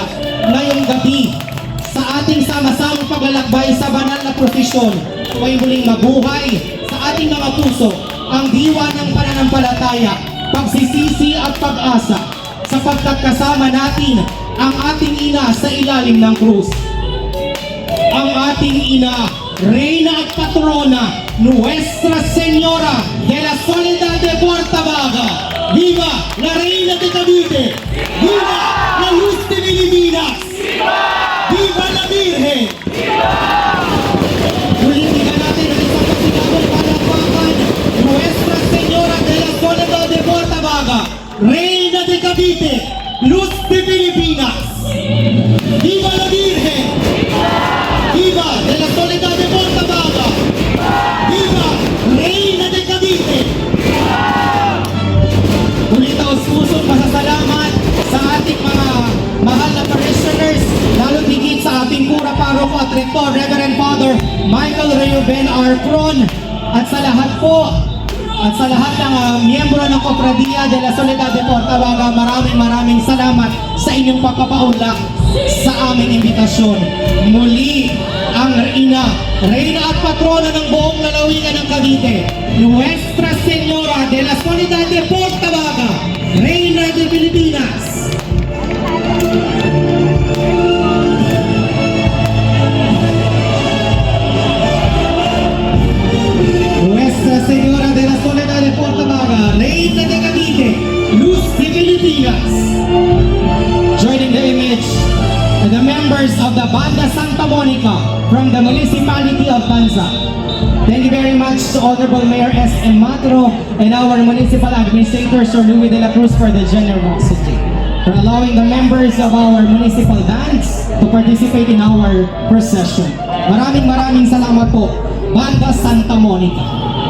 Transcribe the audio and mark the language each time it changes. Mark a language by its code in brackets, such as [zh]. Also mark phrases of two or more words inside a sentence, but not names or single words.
[tl] Ngayong gabi, sa ating sama-samang paglalakbay sa banal na prosesyon, ay muling mabuhay sa ating mga puso ang diwa ng pananampalataya, pagsisisi at pag-asa, sapagkat kasama natin ang ating ina sa ilalim ng krus. Ang ating ina, Reyna at Patrona, Nuestra Señora de la Soledad de Portabaga. [es] Viva la Reina de Cavite! Viva la Luz de Pilipinas! Viva la Virgen! [tl] Ulitin natin ang isang pasigabong palakpakan, [es] Nuestra Señora de la Soledad de Portabaga, Reina de Cavite, Luz de Pilipinas! Viva la Virgen! Viva de la Soledad de Portabaga! Viva Reina de Cavite! [tl] Muli taos-pusong pasasalamat sa ating mga mahal na parishioners, lalo higit sa ating pura paroko at rektor, Reverend Father Michael Reuben Arcron, at sa lahat ng miyembro ng Cofradia de la Soledad de Portabaga, maraming salamat sa inyong pagpapaunlak sa aming imbitasyon. Muli, ang Reyna at Patrona ng buong lalawigan ng Cavite, [es] Nuestra Señora de la Soledad de Portabaga, Reina de Pilipinas. Nuestra Señora de la Soledad de Portabaga, Reina de Cavite, Luz de Pilipinas. [en] Joining the image, the members of the Banda Santa Monica from the municipality of Banza. Thank you very much to Honorable Mayor S.M. Matro and our municipal administrator, Sir Louis de la Cruz, for the generosity, for allowing the members of our municipal bands to participate in our procession. [tl] Maraming salamat po, Banda Santa Monica.